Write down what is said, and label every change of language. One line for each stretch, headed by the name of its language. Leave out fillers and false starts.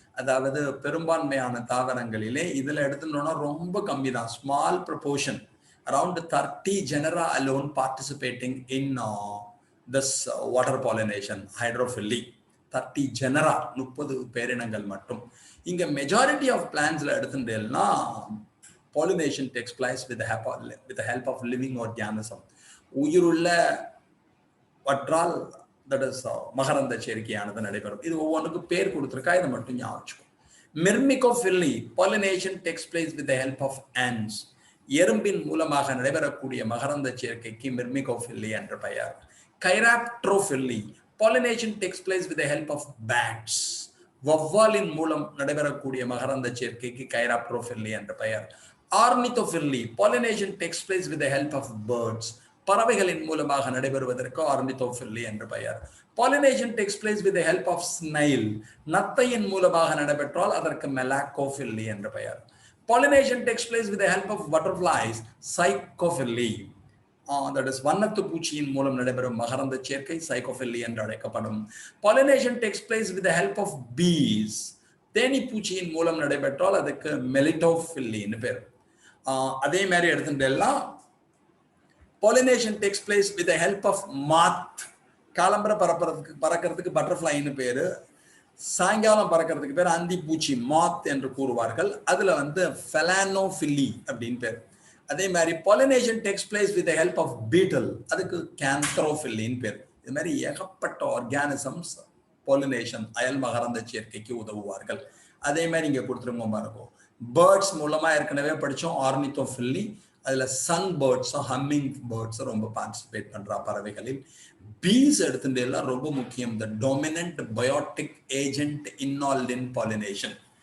Tamil: அதாவது பெரும்பான்மையான தாவரங்களிலே இதுல எடுத்துட்டோம்னா ரொம்ப கம்மி தான்,
English: Small proportion, around 30 genera alone participating in this water pollination hydrophily.
Tamil: 30 genera, 30 பேரினங்கள் மட்டும்.
English: இங்க majority of பிளான்ஸ்ல
Tamil: எடுத்துட்டு எல்லாம்
English: pollination takes place with the help of living organism.
Tamil: உயிருள்ள வற்றால்
English: that is
Tamil: மகரந்த சேர்க்கையானது நடைபெறும். இது ஒவ்வொன்றுக்கு பேர் கொடுத்திருக்கா, இதை மட்டும் ஞாபகம்.
English: Myrmecophily, pollination takes place with the help of ants.
Tamil: எறும்பின் மூலமாக நடைபெறக்கூடிய மகரந்த சேர்க்கைக்கு மிர்மிகோஃபில்லி என்ற பெயர்.
English: Chiropterophily, pollination takes place with the help of bats.
Tamil: வௌவாலின் மூலம் நடைபெறக்கூடிய மகரந்த சேர்க்கைக்கு கைராப்ட்ரோஃபில்லி என்ற பெயர்.
English: Ornithophily, pollination takes place with the help of birds.
Tamil: பறவைகளின் மூலமாக நடைபெறுவதற்கு ஆர்னிதோஃபில்லி என்று பெயர்.
English: pollination takes place with the help of snail.
Tamil: நத்தையின் மூலமாக நடைபெற்றால் அதற்கு மெலாக்கோஃபில்லி என்று பெயர்.
English: pollination takes place with the help of butterflies, psychophily. that is
Tamil: வண்ணத்து பூச்சியின் மூலம் நடைபெறும் மகரந்த சேர்க்கை சைக்கோஃபில்லி என்று அழைக்கப்படும்.
English: pollination takes place with the help of bees.
Tamil: Theni பூச்சியின் மூலம் நடைபெற்றால் அதுக்கு மெலிட்டோஃபில்லின்னு பேர். அதே மாதிரி எடுத்துட்டு எல்லாம்
English: pollination takes place with the help of moth.
Tamil: காலம்பர பறக்கிறதுக்கு பட்டர்ஃப்ளைன்னு பேரு, சாயங்காலம் பறக்கிறதுக்கு பேர் அந்தி பூச்சி, மாத் என்று கூறுவார்கள். அதுல ஃபெலானோஃபில்லி அப்படின்னு பேர். அதே மாதிரி
English: pollination takes place with the help of beetle,
Tamil: அதுக்கு கேந்த்ரோஃபில்லின்னு பேர். இது மாதிரி ஏகப்பட்ட ஆர்கானிசம்ஸ்
English: pollination
Tamil: அயல் மகரந்த சேர்க்கைக்கு உதவுவார்கள். அதே மாதிரி இங்க கொடுத்துருங்க இருக்கும். பேர்ட்ஸ் மூலமா ஏற்கனவே படிச்சோம் ஆர்னிதோஃபில்லி. அதுல சன் பேர்ட்ஸ், ஹம்மிங் பேர்ட்ஸ் ரொம்ப பார்ட்டிசிபேட் பண்றா பறவைகளில்.
English: bees
Tamil: எடுத்துட்டு எல்லாம் ரொம்ப முக்கியம்.
English: The dominant biotic agent involved in pollination.